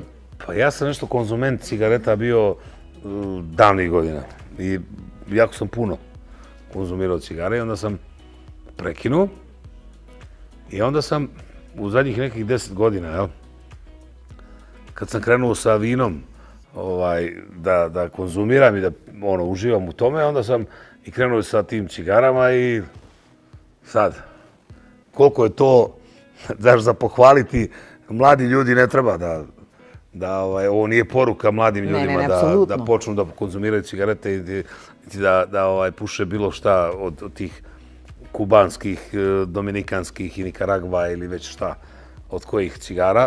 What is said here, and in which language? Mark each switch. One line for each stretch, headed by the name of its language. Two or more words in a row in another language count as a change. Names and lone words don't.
Serbian: Па јас сам нешто конзумент цигарета био давни година и јако сам пуно конзумирao цигаре и онда сам прекинуо и онда сам у задњих неких 10 година, јел? Кад сам кренуo sa vinom da konzumiram i da uživam u tome, onda sam i krenuo sa tim cigarama i sad, koliko je to, znaš, za pohvaliti, mladi ljudi ne treba da ovo nije poruka mladim ljudima da počnu da konzumiraju cigarete i da puše bilo šta od tih kubanskih, dominikanskih i Nikaragva ili već šta od kojih cigara.